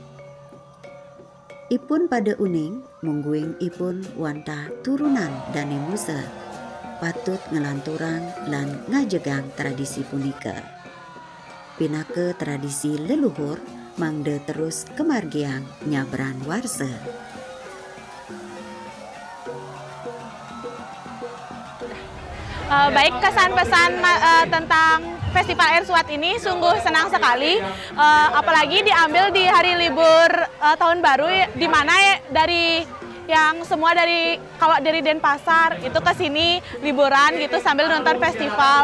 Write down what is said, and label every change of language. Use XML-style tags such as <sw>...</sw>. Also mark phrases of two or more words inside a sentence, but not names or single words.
<ban>Ipun pada uning mungguing ipun wantah turunan Dani Musa patut ngelanturang lan ngajegang tradisi punika. Pinake tradisi leluhur mangde terus kemargiang nyabran warsa.</ban> <id>Baik, kesan-pesan tentang Festival Air Suat ini sungguh senang sekali, apalagi diambil di hari libur tahun baru, di mana dari yang semua kalau dari Denpasar itu ke sini liburan gitu sambil nonton festival.</id>